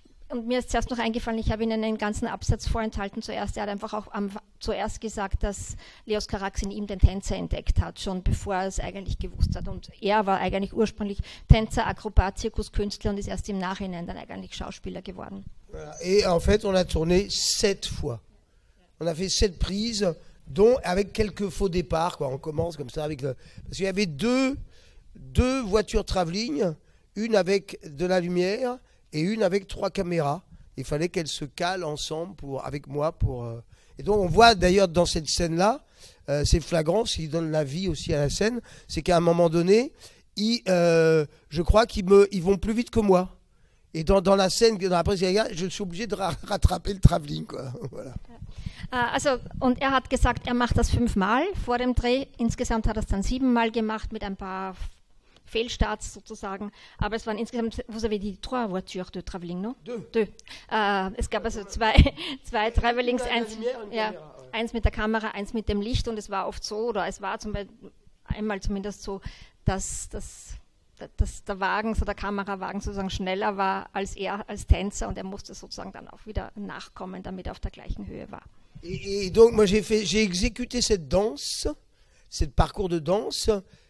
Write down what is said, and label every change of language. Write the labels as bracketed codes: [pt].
[de] Und mir ist zuerst noch eingefallen, ich habe Ihnen einen ganzen Absatz vorenthalten zuerst. Er hat einfach auch zuerst gesagt, dass Leos Carax in ihm den Tänzer entdeckt hat, schon bevor er es eigentlich gewusst hat. Und er war eigentlich ursprünglich Tänzer, Akrobat, Zirkuskünstler und ist erst im Nachhinein dann eigentlich Schauspieler geworden. [fr] Et en fait, on a tourné 7 fois. On a fait 7 prises, dont avec quelques faux départs, quoi. On commence comme ça avec parce qu'il y avait deux voitures travelling, une avec de la lumière et une avec 3 caméras. Il fallait qu'elles se calent ensemble avec moi. Et donc on voit d'ailleurs dans cette scène-là, c'est flagrant, s'il donne la vie aussi à la scène, c'est qu'à un moment donné, je crois qu'ils vont plus vite que moi. Et dans la scène, dans la prise, je suis obligé de rattraper le travelling, quoi. Voilà. [de] Also, und er hat gesagt, er macht das 5-mal vor dem Dreh. Insgesamt hat er es dann 7-mal gemacht mit ein paar Fehlstarts sozusagen, aber es waren insgesamt, [fr] vous avez dit 3 voitures de travelling, non? [de] 2. Es gab also zwei Travelings, eins mit der Kamera, eins mit dem Licht, und es war oft so, oder es war einmal zumindest so, dass der Wagen, so der Kamerawagen sozusagen schneller war als er als Tänzer, und er musste sozusagen dann auch wieder nachkommen, damit er auf der gleichen Höhe war. [fr] Et donc moi j'ai exécuté cette danse, cette parcours de danse.